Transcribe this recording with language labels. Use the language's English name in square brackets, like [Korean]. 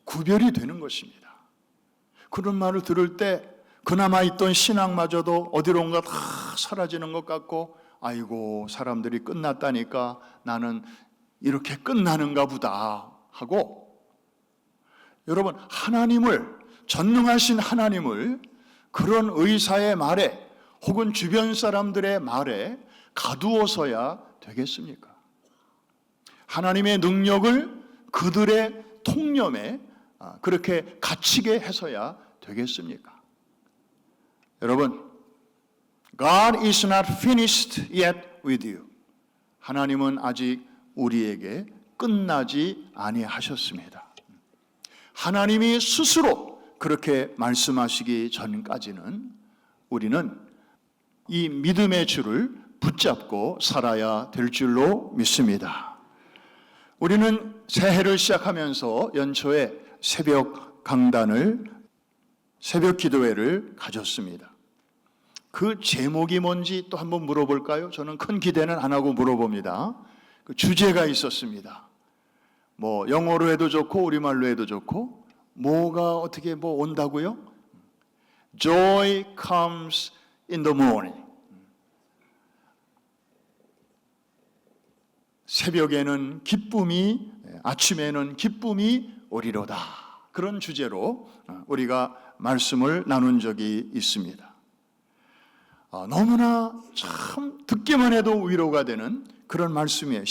[Korean] 구별이 되는 것입니다. 그런 말을 들을 때 그나마 있던 신앙마저도 어디론가 다 사라지는 것 같고, 아이고 사람들이 끝났다니까 나는 이렇게 끝나는가 보다 하고, 여러분 하나님을, 전능하신 하나님을 그런 의사의 말에 혹은 주변 사람들의 말에 가두어서야 되겠습니까? 하나님의 능력을 그들의 통념에 그렇게 갇히게 해서야 되겠습니까? [English] 여러분, God is not finished yet with you. [Korean] 하나님은 아직 우리에게 끝나지 아니하셨습니다. 하나님이 스스로 그렇게 말씀하시기 전까지는 우리는 이 믿음의 줄을 붙잡고 살아야 될 줄로 믿습니다. 우리는 새해를 시작하면서 연초에 새벽 강단을, 새벽 기도회를 가졌습니다. 그 제목이 뭔지 또 한번 물어볼까요? 저는 큰 기대는 안 하고 물어봅니다. 그 주제가 있었습니다. 뭐 영어로 해도 좋고 우리말로 해도 좋고, 뭐가 어떻게 뭐 온다고요? [English] Joy comes in the morning. [Korean] 새벽에는 기쁨이, 아침에는 기쁨이 오리로다. 그런 주제로 우리가 말씀을 나눈 적이 있습니다. 너무나 참 듣기만 해도 위로가 되는 그런 말씀이에요.